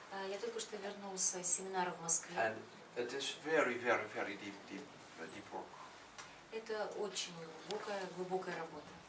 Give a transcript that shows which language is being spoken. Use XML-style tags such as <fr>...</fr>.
<ru>Я только что вернулся с семинара в Москве.</ru> <en>and it is very, very, very deep work.</en> <ru>Это очень глубокая работа.</ru>